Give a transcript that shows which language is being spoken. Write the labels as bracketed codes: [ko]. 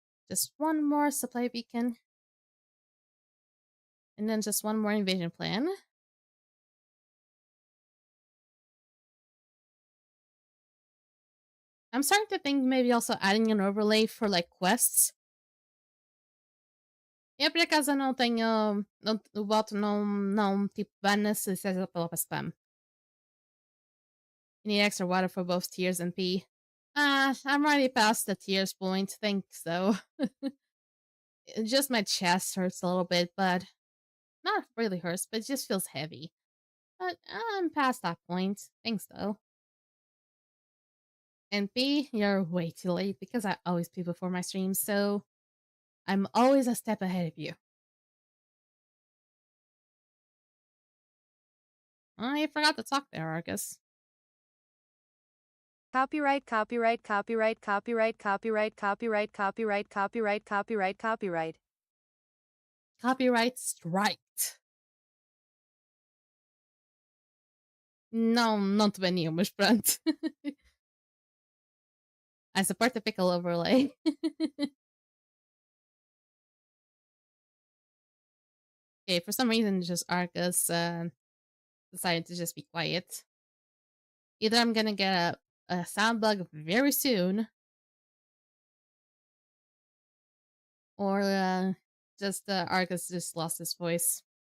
[en] Just one more supply beacon. And then just one more invasion plan. I'm starting to think maybe also adding an overlay for like quests. [pt] Eu por acaso não tenho. O bot não tipo bana se seja pela spam. [en] You need extra water for both tears and pee. I'm already past the tears point, thanks though. Just my chest hurts a little bit, but not really hurts, but it just feels heavy. But I'm past that point, thanks though. And B, you're way too late because I always pee before my streams, so I'm always a step ahead of you. I forgot to talk there, Argus. Copyright, copyright, copyright, copyright, copyright, copyright, copyright, copyright, copyright, copyright. Copyright striked. [pt] Não te baniam, mas pronto. [en] I support the pickle overlay. Okay, for some reason, just Arcus decided to just be quiet. Either I'm gonna get a sound bug very soon, or just Arcus just lost his voice.